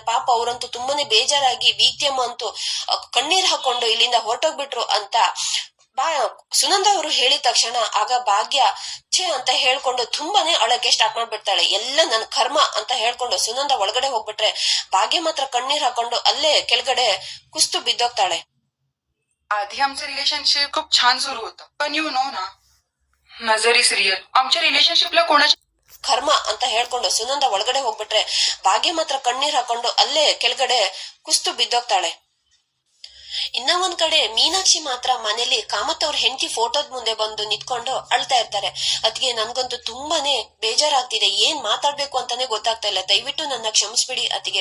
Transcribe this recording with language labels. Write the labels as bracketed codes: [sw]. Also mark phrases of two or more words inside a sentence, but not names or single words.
[kn] ಪಾಪ ಅವ್ರಂತೂ ತುಂಬಾನೇ ಬೇಜಾರಾಗಿ ಬೀಗ್ತಿಯಮ್ಮ ಅಂತೂ ಕಣ್ಣೀರ್ ಹಾಕೊಂಡು ಇಲ್ಲಿಂದ ಹೊರಟೋಗ್ಬಿಟ್ರು ಅಂತ ಸುನಂದ ಅವರು ಹೇಳಿದ ತಕ್ಷಣ ಆಗ ಭಾಗ್ಯ ಛೇ ಅಂತ ಹೇಳ್ಕೊಂಡು ತುಂಬಾನೇ ಅಳಕ್ಕೆ ಸ್ಟಾರ್ಟ್ ಮಾಡ್ಬಿಡ್ತಾಳೆ. ಎಲ್ಲ ನನ್ ಕರ್ಮ ಅಂತ ಹೇಳ್ಕೊಂಡು ಸುನಂದ ಒಳಗಡೆ ಹೋಗ್ಬಿಟ್ರೆ ಭಾಗ್ಯ ಮಾತ್ರ ಕಣ್ಣೀರ್ ಹಾಕೊಂಡು ಅಲ್ಲೇ ಕೆಳಗಡೆ ಕುಸ್ತು ಬಿದ್ದೋಗ್ತಾಳೆ. [mr] आधी आमचं रिलेशनशिप खूप छान सुरू होतं, पण [en] you know [mr] ना, नजरी सिरियल आमच्या रिलेशनशिपला कोणाच्या [kn] ಕರ್ಮ ಅಂತ ಹೇಳ್ಕೊಂಡು ಸುನಂದ ಒಳಗಡೆ ಹೋಗ್ಬಿಟ್ರೆ ಭಾಗ್ಯ ಮಾತ್ರ ಕಣ್ಣೀರ್ ಹಾಕೊಂಡು ಅಲ್ಲೇ ಕೆಳಗಡೆ ಕುಸ್ತು ಬಿದ್ದೋಗ್ತಾಳೆ. ಇನ್ನ ಒಂದ್ ಕಡೆ ಮೀನಾಕ್ಷಿ ಮಾತ್ರ ಮನೇಲಿ ಕಾಮತ್ ಅವ್ರ ಹೆಂಡತಿ ಫೋಟೋದ್ ಮುಂದೆ ಬಂದು ನಿಂತ್ಕೊಂಡು ಅಳ್ತಾ ಇರ್ತಾರೆ. ಅದ್ಗೆ ನನ್ಗಂತೂ ತುಂಬಾನೇ ಬೇಜಾರಾಗ್ತಿದೆ, ಏನ್ ಮಾತಾಡ್ಬೇಕು ಅಂತಾನೆ ಗೊತ್ತಾಗ್ತಾ ಇಲ್ಲ, ದಯವಿಟ್ಟು ನನ್ನ ಕ್ಷಮಿಸ್ಬಿಡಿ ಅತಿಗೆ.